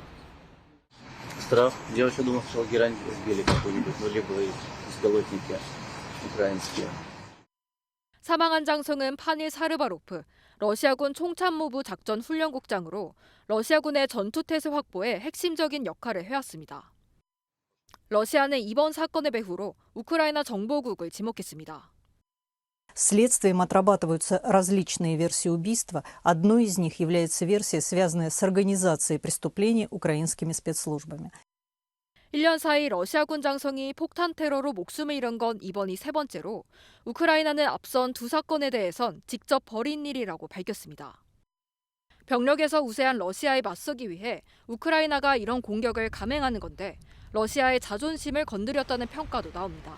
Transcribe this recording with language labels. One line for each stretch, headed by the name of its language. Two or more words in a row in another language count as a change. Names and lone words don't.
Korean: 사망한 장성은 파닐 사르바로프, 러시아군 총참모부 작전훈련국장으로 러시아군의 전투태세 확보에 핵심적인 역할을 해왔습니다. 러시아는 이번 사건의 배후로 우크라이나 정보국을 지목했습니다.
Russian: Следствием отрабатываются различные версии убийства. Одной из них является версия, связанная с организацией преступлений украинскими спецслужбами.
Korean: 1년 사이 러시아군 장성이 폭탄 테러로 목숨을 잃은 건 이번이 세 번째로 우크라이나는 앞선 두 사건에 대해선 직접 벌인 일이라고 밝혔습니다. 병력에서 우세한 러시아에 맞서기 위해 우크라이나가 이런 공격을 감행하는 건데 러시아의 자존심을 건드렸다는 평가도 나옵니다.